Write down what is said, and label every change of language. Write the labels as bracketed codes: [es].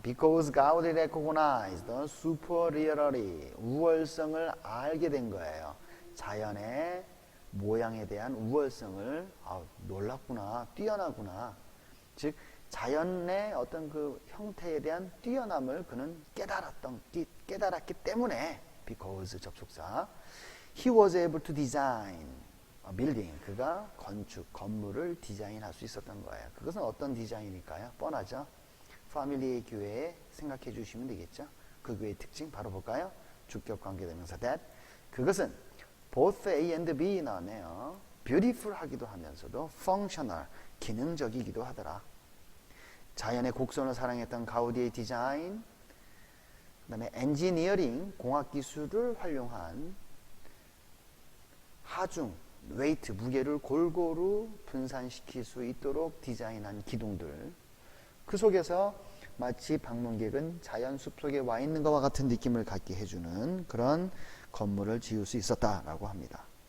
[en] Because Gaudi recognized the superiority, [ko] 우월성을 알게 된 거예요. 자연의 모양에 대한 우월성을 놀랍구나, 뛰어나구나. 즉 자연의 어떤 그 형태에 대한 뛰어남을 그는 깨달았기 때문에 because 접속사 [en] he was able to design a building, [ko] 그가 건물을 디자인할 수 있었던 거예요. 그것은 어떤 디자인일까요? 뻔하죠. 파밀리의 교회에 생각해 주시면 되겠죠. 그 교회의 특징 바로 볼까요? 주격 관계대명사 that, 그것은 both A and B 나왔네요. beautiful 하기도 하면서도 functional, 기능적이기도 하더라. 자연의 곡선을 사랑했던 가우디의 디자인, 그 다음에 엔지니어링, 공학기술을 활용한 하중, 웨이트, 무게를 골고루 분산시킬 수 있도록 디자인한 기둥들, 그 속에서 마치 방문객은 자연 숲속에 와 있는 것과 같은 느낌을 갖게 해주는 그런 건물을 지을 수 있었다라고 합니다.